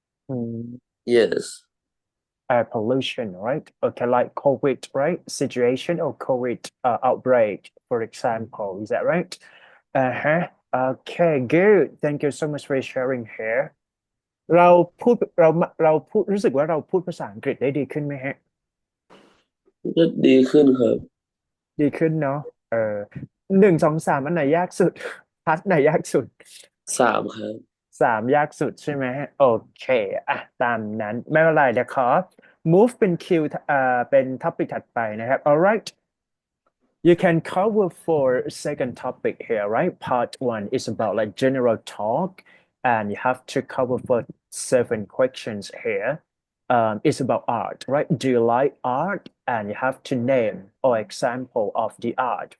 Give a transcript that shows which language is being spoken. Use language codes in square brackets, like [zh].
[en] mm. Yes. Air pollution, right? Okay, like COVID, right? Situation or COVID outbreak, for example. Is that right? Uh-huh. Okay, good. Thank you so much for sharing here. [th] เราพูดรู้สึกว่าเราพูดภาษาอังกฤษได้ดีขึ้นไหมฮะ ก็ดีขึ้นครับ ดีขึ้นเนาะเออ1 2 3อันไหนยากสุดพาร์ทไหนยากสุด 3ครับ 3ยากสุดใช่ไหมฮะโอเคอ่ะตามนั้นไม่เป็นไรเดี๋ยวขอ move เป็นคิวเป็นท็อปิกถัดไปนะครับ alright. [en] You can cover for second topic here, right? Part one is about like general talk, and you have to cover for 7 questions here. It's about art, right? Do you like art? And you have to name or example of the art.